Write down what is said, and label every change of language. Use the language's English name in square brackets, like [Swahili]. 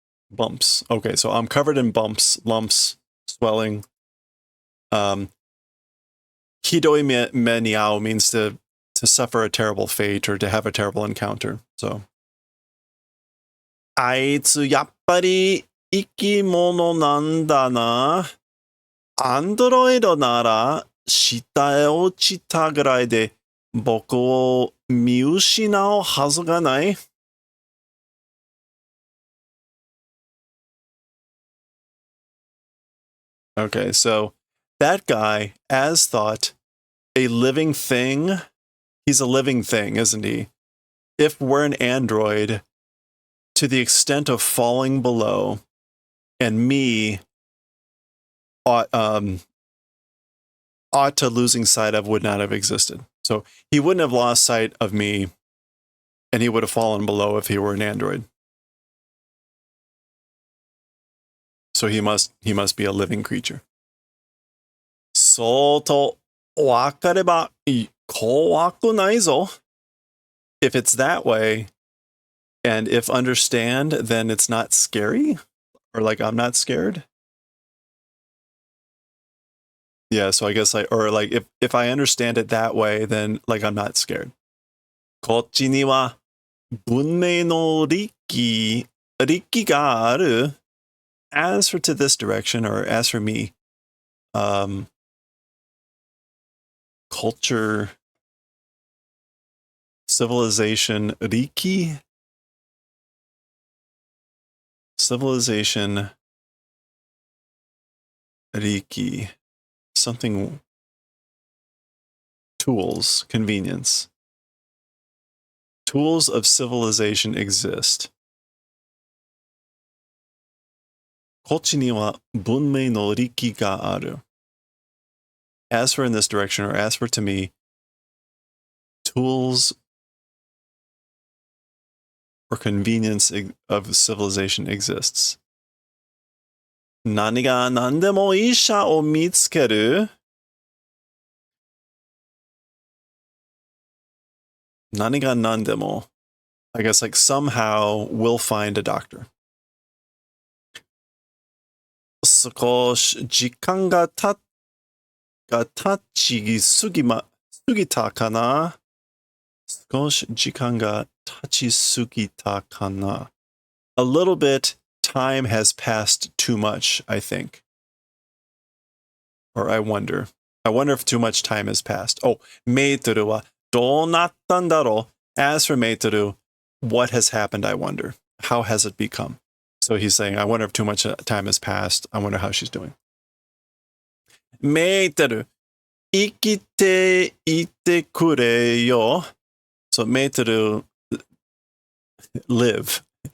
[English] Bumps. Okay, so I'm covered in bumps, lumps, swelling. Hidoi me niao means to suffer a terrible fate or to have a terrible encounter. [Japanese] So, あいつやっぱり生き物なんだな。アンドロイドなら下へ落ちたぐらいで僕を見失うはずがない。 [English] Okay, so that guy, as thought, a living thing. He's a living thing, isn't he? If we're an android, to the extent of falling below, and me ought to losing sight of would not have existed. So he wouldn't have lost sight of me, and he would have fallen below if he were an android. So he must be a living creature. [Japanese] そうと分かれば怖くないぞ. [English] If it's that way, and if understand, then it's not scary? Or like I'm not scared? Yeah, so I guess or like if I understand it that way, then like I'm not scared. [Japanese] こっちには文明の利器がある. [English] As for to this direction, or as for me, culture, civilization, riki, civilization, riki, something, tools, convenience. Tools of civilization exist. [Japanese] こっちには文明の利器がある. [English] As for in this direction, or as for to me, tools or convenience of civilization exists. [Japanese] 何が何でも医者を見つける. 何が何でも. [English] I guess like somehow we'll find a doctor. [Japanese] 少し時間が経ちすぎたかな. 少し時間が経ちすぎたかな. [English] A little bit, time has passed too much, I think. Or I wonder. I wonder if too much time has passed. [Japanese] Oh, メートルはどうなったんだろう. [English] As for メートル, what has happened, I wonder. How has it become? So he's saying, I wonder if too much time has passed. I wonder how she's doing. [Japanese] メートル、生きていてくれよ. [English] So メートル, live.